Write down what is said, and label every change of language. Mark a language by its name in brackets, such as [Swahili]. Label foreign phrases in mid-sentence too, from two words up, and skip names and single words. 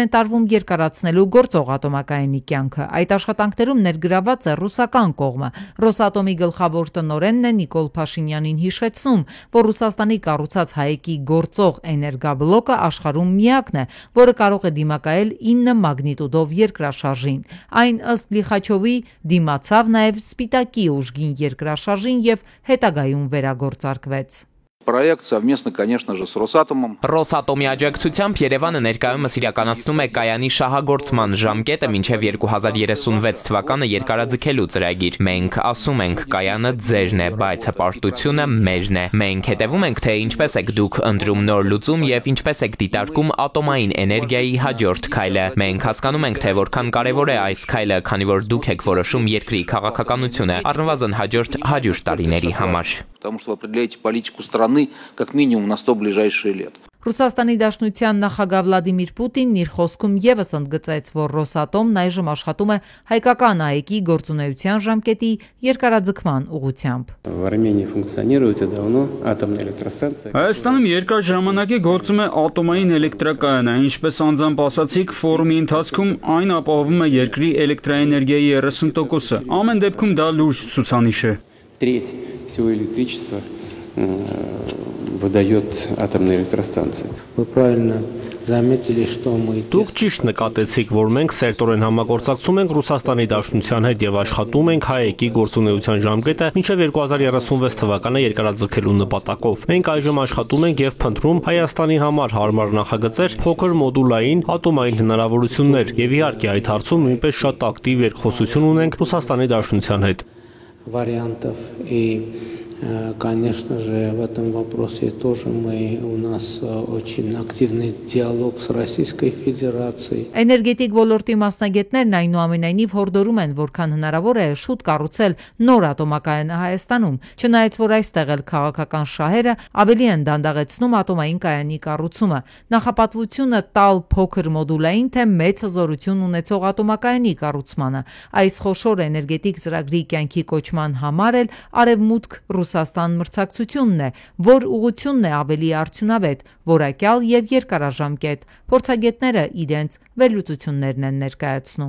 [Armenian] են տարվում երկարացնելու գործող ատոմակայանի կյանքը։ Այդ աշխատանքներում ներգրաված է ռուսական կողմը։ Ռոսատոմի գլխավոր տնօրենն է Նիկոլ Փաշինյանին հիշեցնում, որ Ռուսաստանի կառուցած հայեկի գործող էներգաբլոկը աշխարհում միակն է, որը կարող է դիմակայել 9 մագնիտուդով երկրաշարժին։ Այն ըստ Լիխաչովի դիմացավ նաև Սպիտակի ուժգին երկրաշարժին եւ հետագայում վերագործարկվեց։ [Russian] Проект совместно, конечно же, с Росатомом. [Armenian] Ռոսատոմի աջակցությամբ Երևանը ներկայումս իրականացնում է կայանի շահագործման ժամկետը մինչև 2036 թվականը երկարաձգելու ծրագիր։ Մենք ասում ենք, կայանը ձերն է, բայց հպարտությունը մերն է։ Մենք հետևում ենք, թե ինչպես եք դուք ընտրում նոր լուծում եւ ինչպես եք դիտարկում ատոմային էներգիայի հաջորդ քայլը։ Մենք հասկանում ենք, թե որքան կարեւոր է այս քայլը, քանի որ դուք եք որոշում երկրի քաղաքականությունը, առնվազն հաջորդ 100 տարիների համար։ [Russian] Потому что вы определяете политику страны как минимум на 100 ближайшие лет. [Armenian] Ռուսաստանի Դաշնության նախագահ Վլադիմիր Պուտինն իր խոսքում ևս ընդգծեց, որ Ռոսատոմն այժմ աշխատում է հայկական ԱԷԿ-ի գործունեության ժամկետի երկարաձգման ուղղությամբ։ Հայաստանում երկար ժամանակ է գործում է ատոմային էլեկտրակայանը, ինչպես անձամբ ասացիք, ֆորումի ընթացքում այն ապահովում է երկրի էլեկտրաէներգիայի 30%-ը։ Ամեն դեպքում դա լուրջ ցուցանիշ է։ [Russian] Выдает атомная электростанция. Вы правильно заметили, что мы... [Armenian] Դուք ճիշտ նկատեցիք, որ մենք սերտորեն համագործակցում ենք Ռուսաստանի Դաշնության հետ եւ աշխատում ենք ԱԷԿ-ի գործունեության ժամկետը մինչեւ 2036 թվականը երկարաձգելու նպատակով։ Մենք այժմ աշխատում ենք եւ փնտրում Հայաստանի համար հարմար նախագծեր, փոքր մոդուլային ատոմային հնարավորություններ եւ իհարկե այդ հարցում նույնպես շատ ակտիվ երկխոսություն ունենք Ռուսաստանի Դաշնության հետ։ [Russian] Вариантов и конечно же, в этом вопросе тоже у нас очень активный диалог с Российской Федерацией. [Armenian] Էներգետիկ ոլորտի մասնագետներն այնուամենայնիվ հորդորում են, որքան հնարավոր է շուտ կառուցել նոր ատոմակայանը Հայաստանում, չնայած որ այստեղ էլ քաղաքական շահերը ավելի են դանդաղեցնում ատոմային կայանի կառուցումը։ Նախապատվությունը տալ փոքր մոդուլային թե մեծ հզորություն ունեցող ատոմակայանի կառուցմանը։ Այս խոշոր էներգետիկ ծրագրի կյանքի կոչման համար էլ Արևմուտք Ռուսաստան մրցակցությունն է, որ ուղղությունն է ավելի արդյունավետ, որակյալ եւ երկարաժամկետ։ Փորձագետները իրենց վերլուծություններն են ներկայացնում։